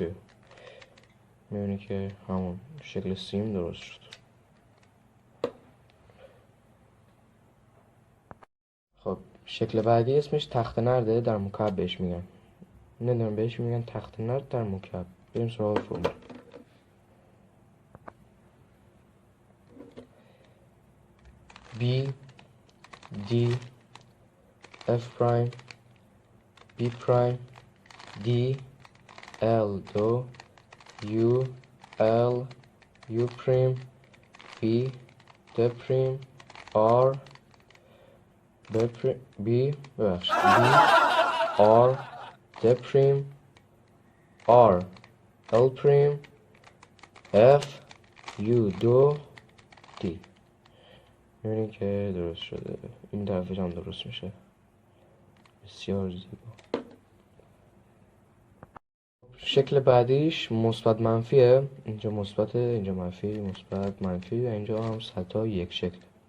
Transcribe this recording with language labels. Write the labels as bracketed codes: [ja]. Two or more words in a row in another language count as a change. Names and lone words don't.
[fa] میبینی که همون شکل سیم درست شد. خب شکل بعدی اسمش تخت نرده، در مکعب بهش میگن. نمیدونم بهش میگن تخت نرد در مکعب. بریم سراغ فرمول. [en] B D F prime B prime D L دو U L U prime B D prime R B prime B ببخشید B R D prime R L prime F U دو D. [fa] می‌بینید که درست شده. این طرفش هم درست میشه. بسیار زیبا. شکل بعدیش مثبت منفیه. اینجا مثبته، اینجا منفی، مثبت منفی و اینجا هم سطح یک شکل.